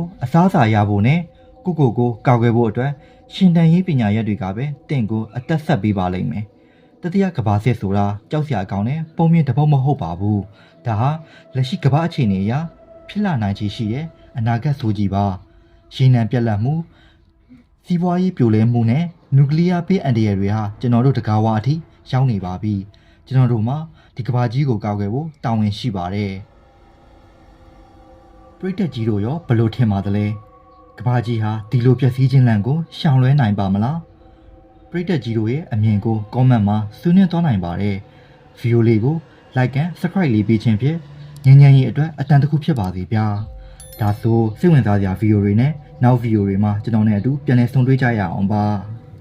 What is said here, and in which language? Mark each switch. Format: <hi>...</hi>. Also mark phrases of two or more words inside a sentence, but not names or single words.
<my>အစားအစာရဖို့နဲ့ကိုကာကွယ်ဖို့အတွက်ရှင်တန်ရေးပညာရက်တွေကပဲတင့်ကိုအသက်ဆက်ပေးပါလိမ့်မယ်တတိယကမ္ဘာစစ်ဆိုတာကြောက်စရာကောင်းတဲ့ပုံမြင့်တစ်ပုတ်မဟုတ်ပါဘူးဒါဟာလက်ရှိကမ္ဘာအခြေအနေအရဖြစ်လာနိုင်ခြေရှိရဲ့အနာဂတ်ဆိုကြီးပါရေနံပြက်လက်မှုစီးပွားရေးပြိုလဲမှုနဲ့နျူကလ িয়ার ဘေးအန္တရာယ်တွေဟာကျွန်တော်တို့တကားဝါအထိရောက်နေပါပြီကျွန်တော်တို့မှာဒီကမ္ဘာကြီးကိုကာကွယ်ဖို့တာဝန်ရှိပါတယ် ပရိသတ်ကြီးတို့ရောဘယ်လိုထင်ပါသလဲကမ္ဘာကြီးဟာဒီလိုပျက်စီးခြင်းလန့်ကိုရှောင်လွှဲနိုင်ပါမလားပရိသတ်ကြီးတို့ရဲ့အမြင်ကို comment မှာဆွေးနွေးသွားနိုင်ပါတယ်ဗီဒီယိုလေးကို</my> <en>like and subscribe</en> <my>လေးပေးခြင်းဖြင့်ငြိမ်းချမ်းရေးအတွက်အတန်တခုဖြစ်ပါစေဗျာဒါဆိုစိတ်ဝင်စားစရာဗီဒီယိုတွေနဲ့နောက်ဗီဒီယိုတွေမှာကျွန်တော်နဲ့အတူပြန်လည်ဆုံတွေ့ကြရအောင်ပါ</my>